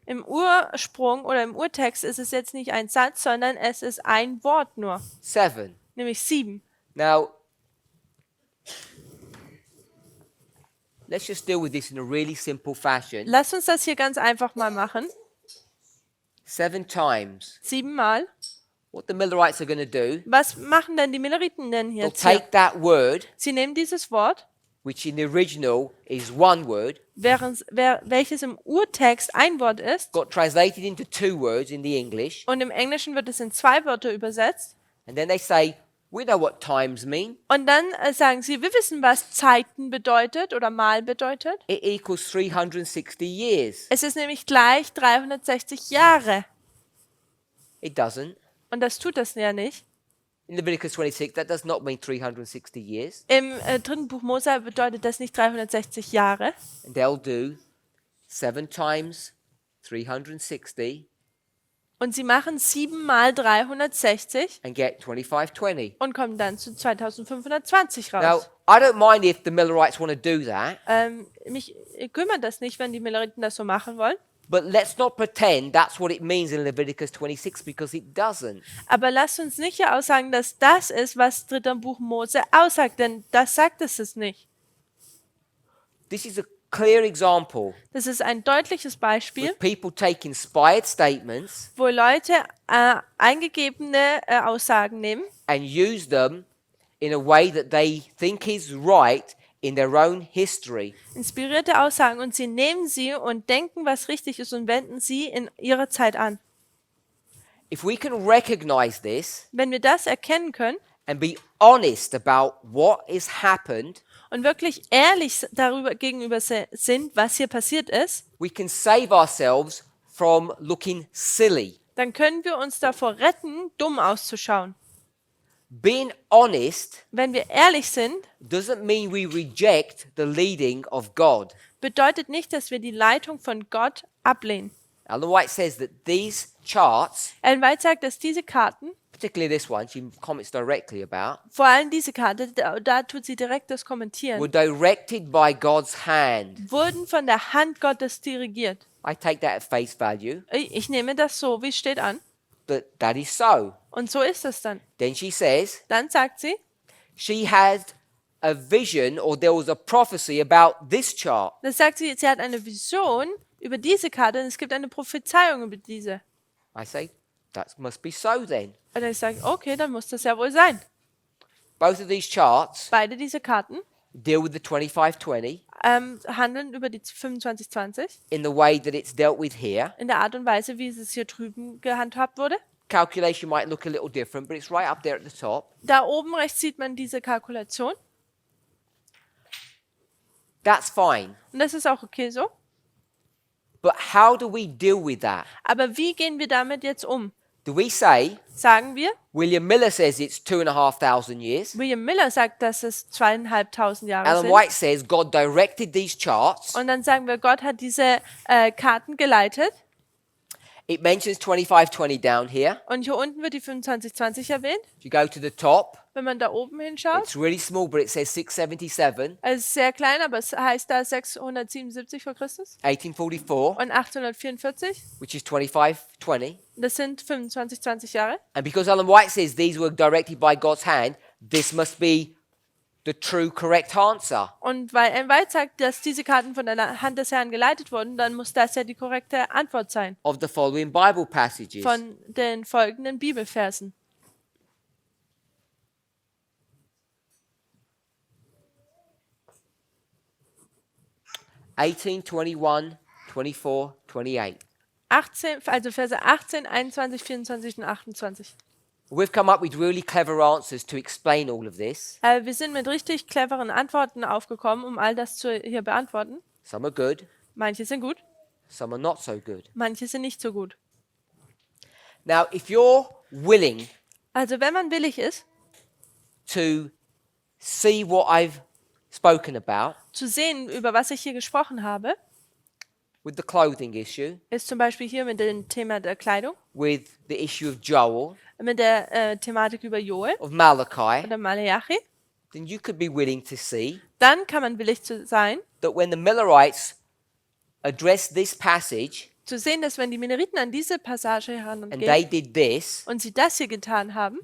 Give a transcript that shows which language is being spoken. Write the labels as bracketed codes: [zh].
[de] Im Ursprung oder im Urtext ist es jetzt nicht ein Satz, sondern es ist ein Wort nur, 7. nämlich 7. [en] Now let's just deal with this in a really simple fashion. [de] Lass uns das hier ganz einfach mal machen. [en] 7 times. [de] 7-mal. [en] What the Millerites are going to do, [de] Was machen denn die Milleriten denn [en] they'll [de] jetzt hier? [en] take that word, [de] Sie nehmen dieses Wort, [en] which in the original is one word, [de] welches im Urtext ein Wort ist, [en] got translated into 2 words in the English, [de] und im Englischen wird es in 2 Wörter übersetzt. [en] and then they say, we know what times mean. [de] Und dann sagen sie, wir wissen, was Zeiten bedeutet oder Mal bedeutet. [en] It equals 360 years. [de] Es ist nämlich gleich 360 Jahre. [en] It doesn't. [de] Und das tut das ja nicht. [en] In Leviticus 26, that does not mean 360 years. [de] Im 3. Buch Mose bedeutet das nicht 360 Jahre. [en] And they'll do 7 times 360 [de] Und sie machen 7 mal 360 [en] and get 2520. [de] und kommen dann zu 2520 [en] Now, [de] raus. [en] I don't mind if the Millerites want to do that, [de] Mich kümmert das nicht, wenn die Milleriten das so machen wollen. [en] but let's not pretend that's what it means in Leviticus 26 because it doesn't. [de] Aber lasst uns nicht hier aussagen, dass das ist, was 3. Buch Mose aussagt, denn das sagt es nicht. [en] This is a clear example [de] Das ist ein deutliches Beispiel, [en] of people take inspired statements [de] wo Leute eingegebene Aussagen nehmen [en] and use them in a way that they think is right in their own history. [de] inspirierte Aussagen und sie nehmen sie und denken, was richtig ist und wenden sie in ihrer Zeit an. [en] If we can recognize this [de] Wenn wir das erkennen können [en] and be honest about what has happened, [de] und wirklich ehrlich darüber gegenüber sind, was hier passiert ist, [en] we can save ourselves from looking silly. [de] dann können wir uns davor retten, dumm auszuschauen. [en] Being honest [de] Wenn wir ehrlich sind, [en] doesn't mean we reject the leading of God. [de] bedeutet nicht, dass wir die Leitung von Gott ablehnen. [en] Ellen White says that these charts, [de] Ellen White sagt, dass diese Karten, [en] particularly this one, she comments directly about, [de] vor allem diese Karte, da tut sie direkt das [en] were [de] Kommentieren, [en] directed by God's hand. [de] wurden von der Hand Gottes dirigiert. [en] I take that at face value, [de] Ich nehme das so, wie es steht an. [en] but that is so. [de] Und so ist es dann. [en] Then she says [de] Dann sagt sie, [en] she had a vision or there was a prophecy about this chart. [de] das sagt sie, sie hat eine Vision über diese Karte und es gibt eine Prophezeiung über diese. [en] I say, that must be so then. [de] Und ich sage, okay, dann muss das ja wohl sein. [en] Both of these charts [de] Beide diese Karten [en] deal with the 2520 [de] handeln über die 2520 [en] in the way that it's dealt with here. [de] in der Art und Weise, wie es hier drüben gehandhabt wurde. [en] Calculation might look a little different, but it's right up there at the top. [de] Da oben rechts sieht man diese Kalkulation [en] That's fine. [de] und das ist auch okay so. [en] But how do we deal with that? [de] Aber wie gehen wir damit jetzt um? [en] Do we say, [de] Sagen wir, [en] William Miller says it's 2,500 years. [de] William Miller sagt, dass es 2500 Jahre [en] Ellen [de] sind. [en] White says God directed these charts. [de] Und dann sagen wir, Gott hat diese Karten geleitet. [en] It mentions 2520 down here. [de] Und hier unten wird die 2520 erwähnt. [en] If you go to the top, [de] Wenn man da oben hinschaut, [en] it's really small, but it says 677, [de] es ist sehr klein, aber es heißt da 677 vor Christus [en] 1844, [de] und 844. [en] which is 2520. [de] Das sind 2520 Jahre. [en] And because Ellen White says these were directed by God's hand, this must be the true, correct answer. [de] Und weil Ellen White sagt, dass diese Karten von der Hand des Herrn geleitet wurden, dann muss das ja die korrekte Antwort sein [en] Of the following Bible passages. [de] von den folgenden Bibelversen. [en] (18, 21, 24, 28). [de] 18, also Verse 18, 21, 24 und 28. [en] We've come up with really clever answers to explain all of this. [de] Wir sind mit richtig cleveren Antworten aufgekommen, um all das hier beantworten. [en] Some are good, [de] Manche sind gut, [en] some are not so good. [de] manche sind nicht so gut. [en] Now, if you're willing [de] Also wenn man willig ist, [en] to see what I've spoken about [de] zu sehen, über was ich hier gesprochen habe, [en] with the clothing issue, [de] ist zum Beispiel hier mit dem Thema der Kleidung, [en] with the issue of Joel, [de] mit der Thematik über Joel [en] of Malachi, [de] oder Malachi, [en] then you could be willing to see [de] dann kann man willig zu sein, [en] that when the Millerites addressed this passage [de] zu sehen, dass wenn die Mineriten an diese Passage [en] and they [de] herangehen [en] did this, [de] und sie das hier getan haben,